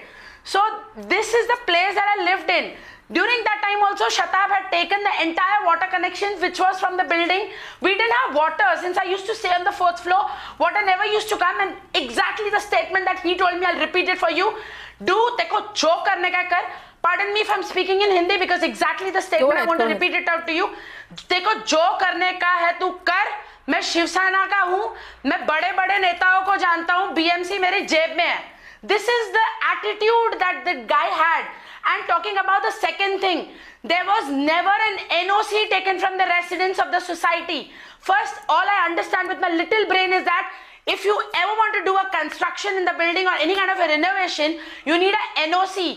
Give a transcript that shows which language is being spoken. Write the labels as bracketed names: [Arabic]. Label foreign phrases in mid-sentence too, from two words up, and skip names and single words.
[English] So this is the place that I lived in. During that time also, Shitap had taken the entire water connections which was from the building. We didn't have water since I used to stay on the 4th floor. Water never used to come, and exactly the statement that he told me, I'll repeat it for you. [Hindi] दो टकों जो करने का कर. [English] Pardon me if I'm speaking in Hindi because exactly the statement I want to repeat it out to you. [Hindi] टकों जो करने का है तू कर. मैं शिवसेना का हूँ, मैं बड़े-बड़े नेताओं को जानता हूँ, BMC मेरे जेब में है. [English] This is the attitude that the guy had. And talking about the second thing, there was never an NOC taken from the residents of the society. First, all I understand with my little brain is that if you ever want to do a construction in the building or any kind of a renovation, you need an NOC.